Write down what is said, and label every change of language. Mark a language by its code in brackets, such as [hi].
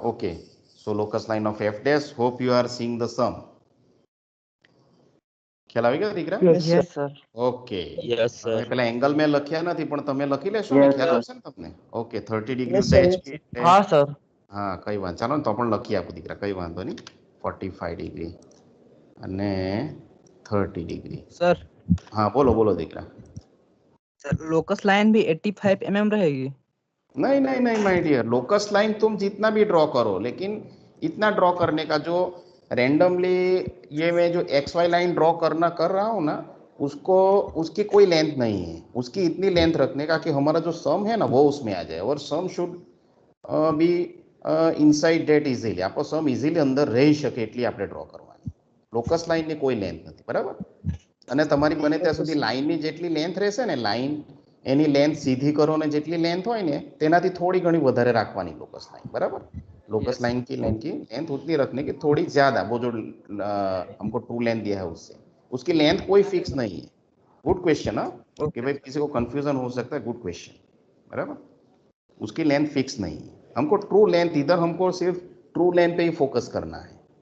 [en] Okay, so locus line of F dash. Hope you are seeing the sum. [gu] ખ્યાલ આવી ગયો દીકરા? [en] Yes, sir. Okay. Yes, sir. [gu] હવે પેલા એંગલ મેં લખ્યા નથી, પણ તમે લખી લેશો ને, ખ્યાલ આવશે ને તમને? ઓકે, 30 ડિગ્રી [en] Yes, [gu] છે [en] sir. HP. [gu] હા, sir. હા, કઈ વાંધો, ચાલો ને તો પણ લખી આપું દીકરા, કઈ વાંધો નહીં. 45 ડિગ્રી અને 30 ડિગ્રી. [hi] सर हाँ, बोलो [gu] દીકરા. [hi] सर लोकस लाइन भी 85 mm रहेगी? नहीं माय डियर, लोकस लाइन तुम जितना भी ड्रॉ करो, लेकिन इतना ड्रॉ करने का जो रैंडमली ये मैं जो एक्स वाई लाइन ड्रॉ कर रहा हूँ ना, उसको उसकी कोई लेंथ नहीं है, उसकी इतनी लेंथ रखने का कि हमारा जो सम है ना वो उसमें आ जाए, [en] और sum should be inside that easily, [gu] આપણો સમ ઇઝીલી અંદર રહી શકે એટલી આપણે ડ્રો કરવાની. લોકસ લાઇનની કોઈ લેન્થ નથી, બરાબર. અને તમારી બને ત્યાં સુધી લાઇનની જેટલી લેન્થ રહેશે ને, લાઇન એની લેન્થ સીધી કરો ને જેટલી લેન્થ હોય ને તેનાથી થોડી ઘણી વધારે રાખવાની લોકસ લાઇન, બરાબર. [hi] लोकस लाइन की लेंथ उतनी रखने की, थोड़ी ज्यादा, वो जो हमको ट्रू लेंथ दिया है उससे, उसकी लेंथ कोई फिक्स नहीं है. Good question. हाँ, कि भाई किसी को कंफ्यूजन हो सकता है. गुड क्वेश्चन, बराबर. उसकी लेंथ फिक्स नहीं है, हमको ट्रू लेंथ, इधर हमको सिर्फ ट्रू लेंथ पे ही फोकस करना है.